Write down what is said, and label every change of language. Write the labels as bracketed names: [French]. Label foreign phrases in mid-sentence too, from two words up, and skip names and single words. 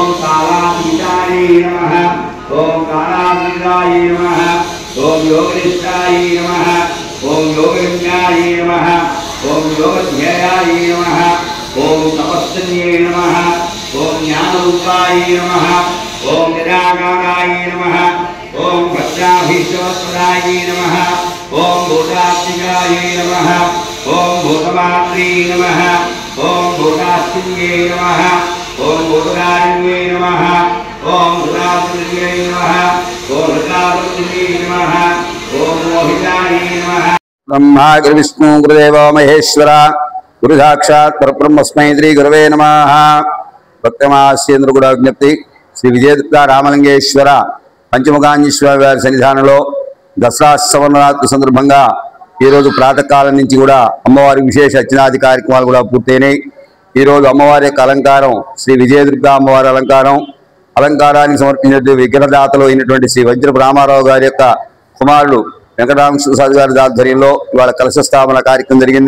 [Sanskrit] कालातीताय नमः, ओम कालातीताय नमः, ओम योगनिष्ठाय नमः, ओम योगज्ञाय नमः, ओम योगध्यायाय नमः, ओम तपस्विन्ये नमः, ओम ज्ञानरूपाय नमः, ओम निराकाराय नमः, ओम भक्ताभीष्टवस्त्राय नमः, ओम भूतात्मिकाय नमः, ओम भूतमात्रे नमः, ओम भूतास्तिन्ये नमः, ओम भूतकारिण्ये नमः, ओम भूतात्मिके नमः, ओम ब्रह्मा गुरुविष्णु गुरुदेवो महेश्वर गुरु साक्षात् परब्रह्मस्मै श्री गुरवे नमः। [Telugu] భక్తమాస్యేంద్ర కూడా విజ్ఞప్తి శ్రీ విజయదుర్గ రామలింగేశ్వర పంచముఖాంజీశ్వర వారి సన్నిధానంలో దసరా సవనరాత్రి సందర్భంగా ఈరోజు ప్రాతకాలం నుంచి కూడా అమ్మవారి విశేష అర్చనాది కార్యక్రమాలు కూడా పూర్తయినాయి. ఈరోజు అమ్మవారి యొక్క అలంకారం శ్రీ విజయదుర్గ అమ్మవారి అలంకారానికి సమర్పించిన విగ్రహదాతలు అయినటువంటి శ్రీ వజ్రపు రామారావు గారి యొక్క కుమారుడు వెంకటరామకృష్ణ గారి ఆధ్వర్యంలో ఇవాళ కలశ స్థాపన కార్యక్రమం జరిగింది.